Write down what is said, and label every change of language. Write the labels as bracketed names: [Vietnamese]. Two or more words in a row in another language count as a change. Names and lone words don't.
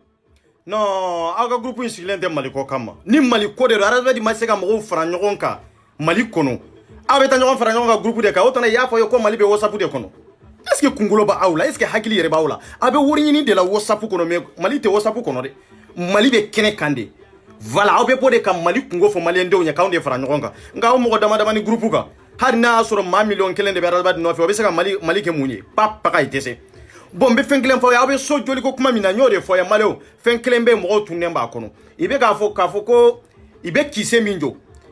[Bambara] Non, aw ka groupe in sigilen tɛ Mali ko kama ni Mali ko de don adamaden ma se ka mɔgɔw fara ɲɔgɔn kan Mali kɔnɔ aw bɛ taa ɲɔgɔn fara ɲɔgɔn kan groupe de kan o tana y'a fɔ ye ko Mali bɛ WhatsApp de kɔnɔ [French] est-ce que [Bambara] kunkolo b'aw la [French] est-ce que [Bambara] hakili yɛrɛ b'aw la a bɛ wari ɲini de la WhatsApp kɔnɔ mais Mali tɛ WhatsApp kɔnɔ dɛ Mali bɛ kɛnɛ kan de voilà aw bɛ bɔ de ka Mali kungo fɔ maliyɛn denw ɲɛ k'anw de fara ɲɔgɔn kan nka aw mɔgɔ dama dama ni groupe kan hali n'a y'a sɔrɔ maa miliyɔn 1 de bɛ adamaden nɔfɛ o bɛ se ka Mali kɛ mun ye pa paga i tɛ se bon n bɛ fɛn kelen fɔ aw bɛ so joli ko kuma min na n y'o de fɔ ye maliyɛnw fɛn kelen bɛ mɔgɔw tunnen b'a kɔnɔ i bɛ k'a fɔ ko i bɛ kise min jɔ